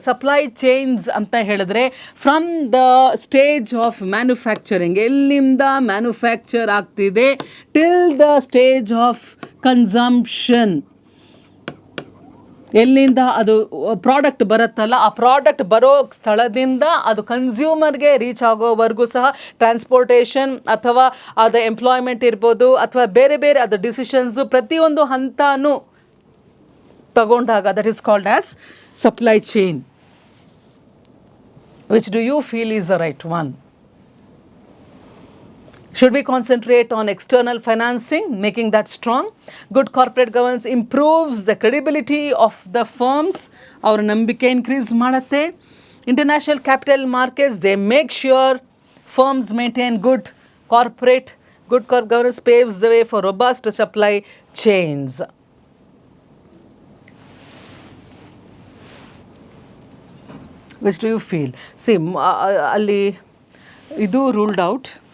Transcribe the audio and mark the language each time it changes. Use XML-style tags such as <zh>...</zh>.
<kn>Supply chains ಅಂತ ಹೇಳಿದ್ರೆ</kn> <en>from the stage of manufacturing,</en> <kn>ಎಲ್ಲಿಂದ ಮ್ಯಾನುಫ್ಯಾಕ್ಚರ್ ಆಗ್ತಿದೆ,</kn> <en>till the stage of consumption,</en> <kn>ಎಲ್ಲಿಂದ ಅದು ಪ್ರಾಡಕ್ಟ್ ಬರುತ್ತಲ್ಲ ಆ ಪ್ರಾಡಕ್ಟ್ ಬರೋ ಸ್ಥಳದಿಂದ ಅದು ಕನ್ಸ್ಯೂಮರ್ಗೆ ರೀಚ್ ಆಗೋವರೆಗೂ ಸಹ ಟ್ರಾನ್ಸ್ಪೋರ್ಟೇಷನ್ ಅಥವಾ ಅದು ಎಂಪ್ಲಾಯ್ಮೆಂಟ್ ಇರ್ಬೋದು ಅಥವಾ ಬೇರೆ ಬೇರೆ ಅದು ಡಿಸಿಷನ್ಸು ಪ್ರತಿಯೊಂದು ಹಂತನೂ ತಗೊಂಡಾಗ</kn> <en>that is called as supply chain. Which do you feel is the right one? Should we concentrate on external financing, making that strong? Good corporate governance improves the credibility of the firms.</en> <kn>Our ನಂಬಿಕೆ increase ಮಾಡುತ್ತೆ.</kn> <en>International capital markets, they make sure firms maintain good corporate governance paves the way for robust supply chains. Which do you feel? See,</en> <kn>ಅಲ್ಲಿ ಇದು</kn> <en>ruled out.</en>